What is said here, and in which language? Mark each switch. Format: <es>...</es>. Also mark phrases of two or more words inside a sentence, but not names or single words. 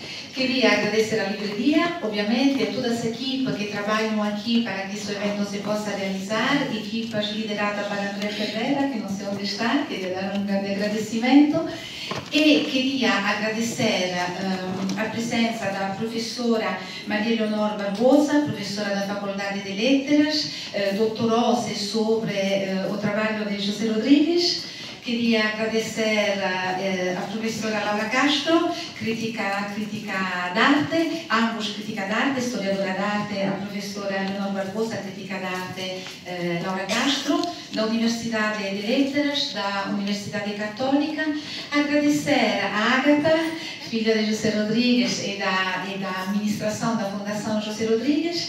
<pt>Queria agradecer à livraria, obviamente, a toda essa equipa que trabalham aqui para que esse evento se possa realizar, equipas lideradas por André Ferreira, que não sei onde está, queria dar um grande agradecimento, e queria agradecer a presença da professora Maria Leonor Barbosa, professora da Faculdade de Letras, doutorou-se sobre o trabalho de José Rodrigues. Queria agradecer a professora Laura Castro, crítica d'arte, ambos crítica d'arte, historiadora d'arte, a professora Leonor Barbosa, crítica d'arte Laura Castro, da Universidade de Letras, da Universidade Católica. Agradecer a Ágata, filha de José Rodrigues e da administração da Fundação José Rodrigues.</pt>